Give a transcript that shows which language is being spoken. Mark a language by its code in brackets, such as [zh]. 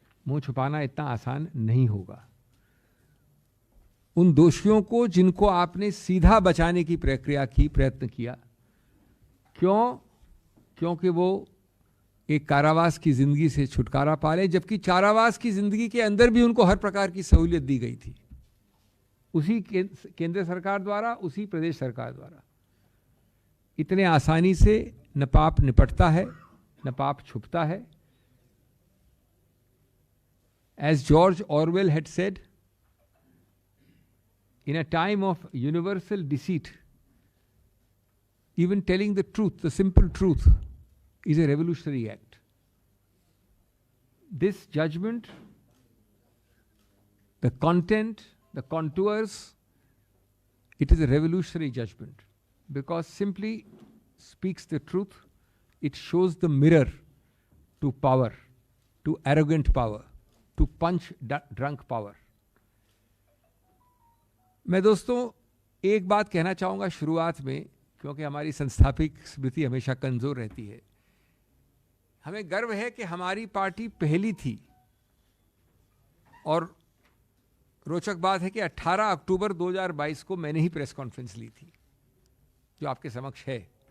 [hi] मुंह छुपाना इतना आसान नहीं होगा। उन दोषियों को जिनको आपने सीधा बचाने की प्रक्रिया की, प्रयत्न किया, क्योंकि वो एक कारावास की जिंदगी से छुटकारा पा ले, जबकि कारावास की जिंदगी के अंदर भी उनको हर प्रकार की सहूलियत दी गई थी, उसी केंद्र सरकार द्वारा, उसी प्रदेश सरकार द्वारा। इतने आसानी से न पाप निपटता है, न पाप छुपता है। [en] As George Orwell had said, in a time of universal deceit, even telling the truth, the simple truth, is a revolutionary act. This judgment, the content, the contours, it is a revolutionary judgment because simply speaks the truth. It shows the mirror to power, to arrogant power, to punch drunk power. [hi] मैं दोस्तों एक बात कहना चाहूँगा शुरुआत में, क्योंकि हमारी संस्थापिक स्मृति हमेशा कमज़ोर रहती है। हमें गर्व है कि हमारी पार्टी पहली थी, और रोचक बात है कि 18 अक्टूबर 2022 को मैंने ही प्रेस कॉन्फ्रेंस ली थी, जो आपके समक्ष है।